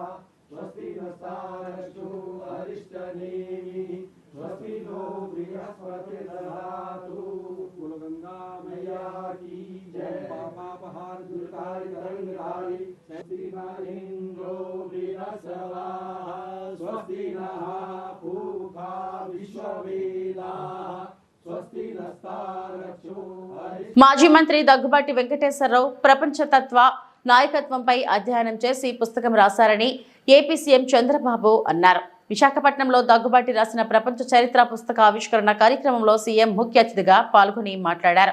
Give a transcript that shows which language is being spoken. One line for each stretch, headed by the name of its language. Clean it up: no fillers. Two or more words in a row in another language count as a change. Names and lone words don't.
Sanskrit: स्वस्ति नस्तारक्षो अरिष्टनेमिः स्वस्ति नो बृहस्पतिर्दधातु
Hindi: कुलगंगा मैया की जय.
Sanskrit: पापापहार दुर्तारि तरंगधारि स्वस्ति न इंद्रो बृहस्पतिः स्वस्ति नः पूषा विश्ववेदाः स्वस्ति नस्तारक्षो.
Telugu: మాజీ మంత్రి దగ్గుబాటి వెంకటేశ్వరరావు ప్రపంచతత్వ నాయకత్వంపై అధ్యయనం చేసి పుస్తకం రాశారని ఏపీ సీఎం చంద్రబాబు అన్నారు. విశాఖపట్నంలో దగ్గుబాటి రాసిన ప్రపంచ చరిత్ర పుస్తక ఆవిష్కరణ కార్యక్రమంలో సీఎం ముఖ్య అతిథిగా పాల్గొని మాట్లాడారు.